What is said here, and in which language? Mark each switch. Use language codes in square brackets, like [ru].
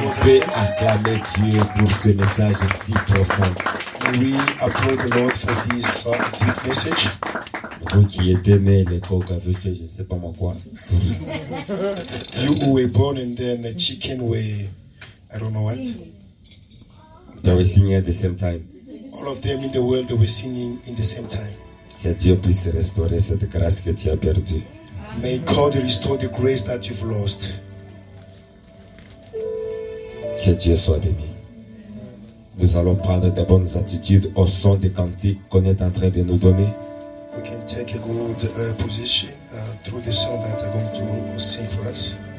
[fr] qu'on peut acclamer Dieu pour ce message si profond? [en] we applaud the Lord for this deep message. [fr] Vous qui étiez nés, les coqs avaient fait je ne sais pas moi quoi. [en] You who were born and then a chicken were, I don't know what. They were singing at the same time. All of them in the world, they were singing in the same time. [fr] Que Dieu puisse restaurer cette grâce que tu as perdue. [en] May God restore the grace that you've lost. [fr] Que Dieu soit béni. Nous allons prendre de bonnes attitudes au son des cantiques qu'on est en train de nous donner. [en] We can take a good position through the song that are going to sing for us.